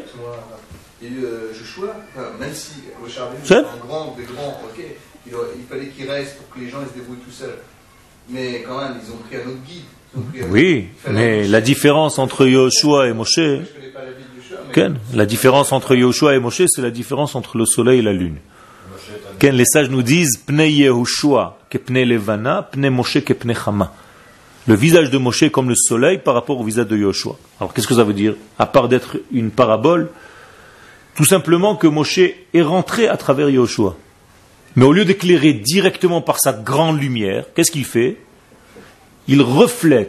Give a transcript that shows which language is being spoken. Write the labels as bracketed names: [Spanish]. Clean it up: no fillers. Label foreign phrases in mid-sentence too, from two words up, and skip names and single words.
[French] Il y a eu Joshua, même si Moshe Rabbeinu est un grand des grands, il fallait qu'il reste pour que les gens se débrouillent tout seuls. Mais quand même, ils ont pris un autre guide. Oui, mais la différence entre Yoshua et Moshe, la différence entre Yoshua et Moshe, c'est la différence entre le soleil et la lune. Les sages nous disent [Hebrew] פני יהושע כפני לבנה, פני משה כפני חמה. [French] Le visage de Moshe est comme le soleil par rapport au visage de Yoshua. Alors qu'est-ce que ça veut dire? À part d'être une parabole, tout simplement que Moshe est rentré à travers Yoshua. Mais au lieu d'éclairer directement par sa grande lumière, qu'est-ce qu'il fait? Il reflète.